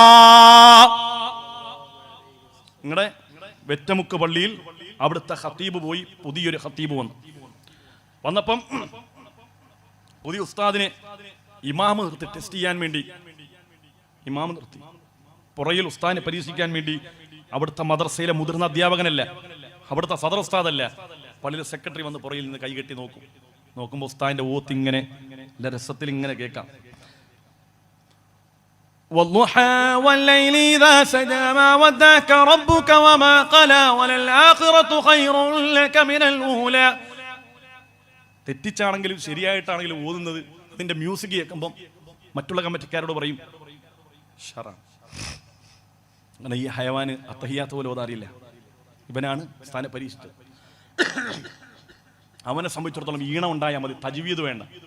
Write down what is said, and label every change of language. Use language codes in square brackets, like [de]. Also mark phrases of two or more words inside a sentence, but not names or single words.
[ml] നിങ്ങളുടെ വെറ്റമുക്ക് പള്ളിയിൽ അവിടുത്തെ ഖത്തീബ് പോയി, പുതിയൊരു ഖത്തീബ് വന്നപ്പം പുതിയ ഉസ്താദിനെ ഇമാമ് നിർത്തി ടെസ്റ്റ് ചെയ്യാൻ വേണ്ടി ഇമാമ് നിർത്തി. പുറയിൽ ഉസ്താദിനെ പരീക്ഷിക്കാൻ വേണ്ടി അവിടുത്തെ മദ്രസയിലെ മുതിർന്ന അധ്യാപകനല്ല, അവിടുത്തെ സദർ ഉസ്താദല്ല, പള്ളിയിലെ സെക്രട്ടറി വന്ന് പുറയിൽ നിന്ന് കൈകെട്ടി നോക്കുമ്പോൾ ഉസ്താദിന്റെ ഓത്ത് ഇങ്ങനെ രസത്തിൽ ഇങ്ങനെ കേൾക്കാം. [ar] والضحى والليل إذا سجى ما ودعك ربك وما قلى وللآخرة خير لك من الأولى. [ml] തെറ്റിച്ചാണെങ്കിലും ശരിയായിട്ടാണെങ്കിലും ഓതുന്നത് അതിന്റെ മ്യൂസിക് കേൾക്കുമ്പം മറ്റുള്ള കമ്മിറ്റിക്കാരോട് പറയും ഷറാണ്. അങ്ങനെ ഈ ഹയവാന് അത്തഹിയാത്ത പോലെ ഓതാറിയില്ല. ഇവനാണ് സ്ഥാനം പരീക്ഷിച്ചത്. അവനെ സംബന്ധിച്ചിടത്തോളം ഈണം ഉണ്ടായാൽ മതി, തജ്വീദ് വേണ്ട.